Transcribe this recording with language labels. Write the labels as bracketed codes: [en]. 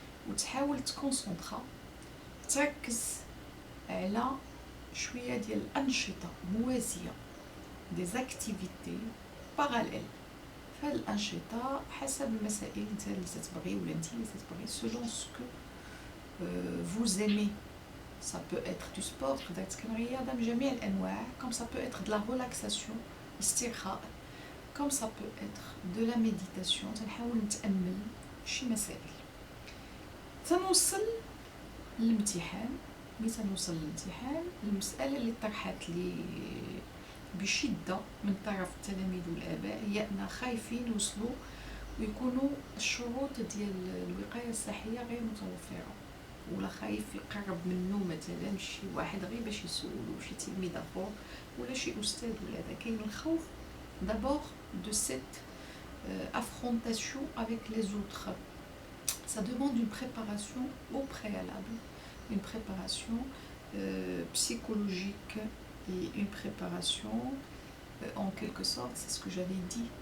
[ar] وتحاول تكونسونطرا تركز على شويه ديال الانشطه موازيه دي زاكتيفيتي باراليل في هاد الانشطه حسب المسائل انت اللي تتبغي ولا انت اللي تتبغي [fr] selon ce que vous aimez. Ça peut être du sport, [ar] تقدر تكون رياضه من جميع الانواع [fr] comme ça peut être de la relaxation [ar] استرخاء [fr] comme ça peut être de la méditation [ar] تنحاول نتامل شي مسائل تنوصل للامتحان. ملي تنوصل للامتحان المساله اللي طرحت لي بشده من طرف التلاميذ والاباء هي ان خايفين يوصلوا ويكونوا الشروط ديال الوقايه الصحيه غير متوفره ولا خايف يقرب منه مثلا شي واحد غير باش يسولو شي تلميذ اخر ولا شي استاذ ولا هذا كاين الخوف [fr] d'abord de cette affrontation avec les autres. Ça demande une préparation au préalable, une préparation psychologique et une préparation en quelque sorte, c'est ce que j'avais dit.